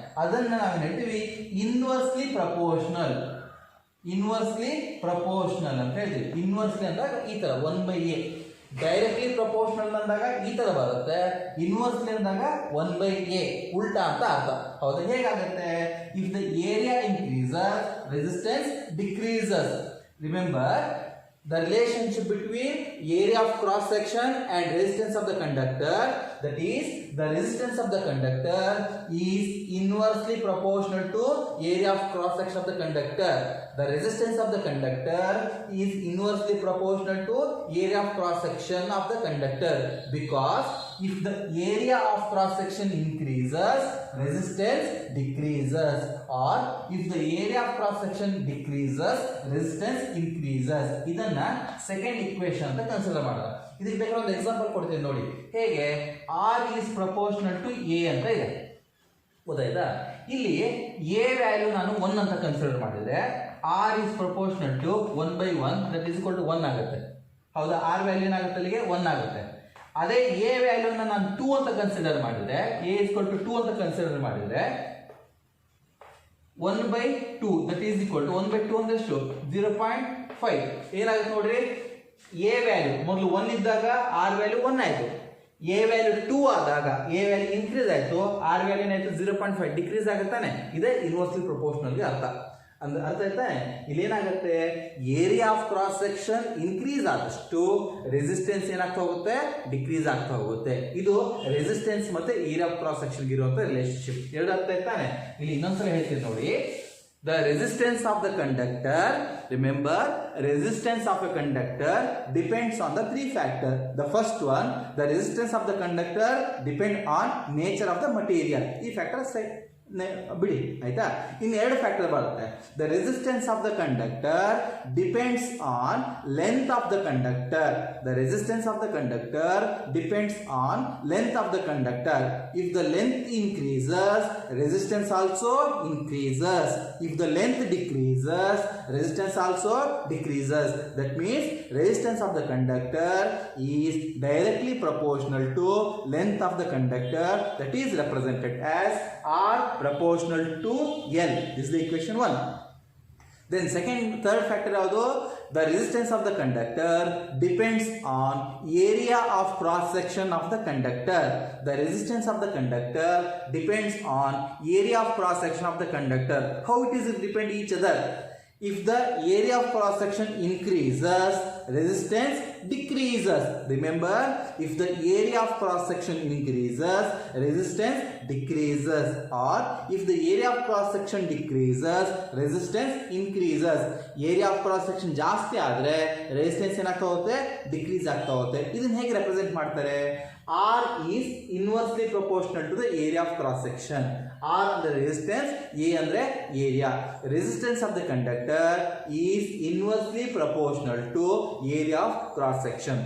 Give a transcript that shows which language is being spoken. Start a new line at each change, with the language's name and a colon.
Kannada: ಅದನ್ನ ನಾವೇನು ಹೇಳ್ತೀವಿ, ಇನ್ವರ್ಸ್ಲಿ ಪ್ರಪೋರ್ಷನಲ್. ಇನ್ವರ್ಸ್ಲಿ ಪ್ರಪೋರ್ಷನಲ್ ಅಂತ ಹೇಳ್ತೀವಿ. ಇನ್ವರ್ಸ್ಲಿ ಅಂದಾಗ ಈ ತರ 1/a. ಡೈರೆಕ್ಟ್ಲಿ ಪ್ರಪೋರ್ಷನಲ್ ಅಂದಾಗ ಈ ತರ ಬರುತ್ತೆ, ಇನ್ವರ್ಸ್ಲಿ ಅಂದಾಗ 1/a, ಉಲ್ಟಾ ಅಂತ ಅರ್ಥ. ಹೌದಾ, ಹೇಗಾಗುತ್ತೆ,
English: If the area increases, resistance decreases. Remember the relationship between area of cross section and resistance of the conductor, that is the resistance of the conductor is inversely proportional to area of cross section of the conductor. The resistance of the conductor is inversely proportional to area of cross section of the conductor, because if the area of cross section increases, resistance decreases, or if the area of cross section decreases, resistance increases.
Kannada: ಇದನ್ನ second equation ಅಂತ consider ಮಾಡೋಣ. ಇದಕ್ಕೆ ಬೇಕಾದ್ರೆ ಒಂದು example ಕೊಡ್ತೀನಿ ನೋಡಿ. ಹೇಗೆ,
English: R is proportional to A
Kannada: ಅಂತ ಇದೆ, ಗೊತ್ತಾಯ್ತಾ. ಇಲ್ಲಿ ಎ ವ್ಯಾಲ್ಯೂ ನಾನು 1 ಅಂತ ಕನ್ಸಿಡರ್ ಮಾಡಿದ್ರೆ,
English: R is proportional to 1/1, that is equal to 1
Kannada: ಆಗುತ್ತೆ. ಹೌದಾ, ಆರ್ ವ್ಯಾಲ್ಯೂ ಏನಾಗುತ್ತೆ, ಅಲ್ಲಿಗೆ 1 ಆಗುತ್ತೆ. ಅದೇ ಎ ವ್ಯಾಲ್ಯೂನ ನಾನು 2 ಅಂತ ಕನ್ಸಿಡರ್ ಮಾಡಿದ್ರೆ, ಎ ಈಕ್ವಲ್ ಟು 2 ಅಂತ ಕನ್ಸಿಡರ್ ಮಾಡಿದ್ರೆ 1/2, ದಟ್ ಈಸ್ ಈಕ್ವಲ್ ಟು 1/2 ಅಂದ್ರೆ ಎಷ್ಟು, 0.5. ಏನಾಗುತ್ತೆ ನೋಡ್ರಿ, ಎ ವ್ಯಾಲ್ಯೂ ಮೊದಲು 1 ಇದ್ದಾಗ ಆರ್ ವ್ಯಾಲ್ಯೂ 1 ಆಯ್ತು. ಎ ವ್ಯಾಲ್ಯೂ 2 ಆದಾಗ ಎ ವ್ಯಾಲ್ಯೂ ಇನ್ಕ್ರೀಸ್ ಆಯ್ತು, ಆರ್ ವ್ಯಾಲ್ಯೂ ಏನಾಯ್ತು 0.5 ಡಿಕ್ರೀಸ್ ಆಗುತ್ತಾನೆ. ಇದೇ ಇನ್ವರ್ಸ್ಲಿ ಪ್ರಪೋರ್ಷನಲ್ಗೆ ಅರ್ಥ. ಅಂದ್ರೆ ಅರ್ಥ ಆಯ್ತಾ, ಇಲ್ಲಿ ಏನಾಗುತ್ತೆ, area of cross section increase ಆದಷ್ಟು ರೆಸಿಸ್ಟೆನ್ಸ್ ಏನಾಗ್ತಾ ಹೋಗುತ್ತೆ, ಡಿಕ್ರೀಸ್ ಆಗ್ತಾ ಹೋಗುತ್ತೆ. ಇದು ರೆಸಿಸ್ಟೆನ್ಸ್ ಮತ್ತೆ ಏರಿಯಾ ಆಫ್ ಕ್ರಾಸ್ ಸೆಕ್ಷನ್ ಇರುವಂತ ರಿಲೇಶನ್ಶಿಪ್. ಎರಡು ಅರ್ಥ ಆಯ್ತಾನೆ. ಇಲ್ಲಿ ಇನ್ನೊಂದ್ಸಲ ಹೇಳ್ತೀನಿ ನೋಡಿ.
English: The resistance of the conductor, remember, resistance of a conductor depends on the 3 factors. The first one, the resistance of the conductor depend on nature of the material.
Kannada: ಈ factors ಬಿಡಿ ಆಯ್ತಾ. ಇನ್ನು 2 ಫ್ಯಾಕ್ಟರ್ ಬರುತ್ತೆ.
English: The resistance of the conductor depends on length of the conductor. The resistance of the conductor depends on length of the conductor. If the length increases, resistance also increases. If the length decreases, resistance also decreases. That means resistance of the conductor is directly proportional to length of the conductor, that is represented as R proportional to L. This is the equation 1. Then third factor also, the resistance of the conductor depends on area of cross section of the conductor. The resistance of the conductor depends on area of cross section of the conductor. How it is depend each other? If the area of cross section increases, resistance decreases. Remember, if the area of cross section increases, resistance decreases. Or if the area of cross section decreases, resistance increases.
Kannada: Area of cross section ಜಾಸ್ತಿ ಆದ್ರೆ resistance ಏನಾಗ್ತಾ ಹೋಗುತ್ತೆ, decrease ಆಗ್ತಾ ಹೋಗುತ್ತೆ. ಇದನ್ನ ಹೇಗೆ represent ಮಾಡ್ತಾರೆ?
English: R is inversely proportional to the area of cross section. R ಅಂದ್ರೆ resistance, A ಅಂದ್ರೆ area. Resistance of the conductor is inversely proportional to area of cross section.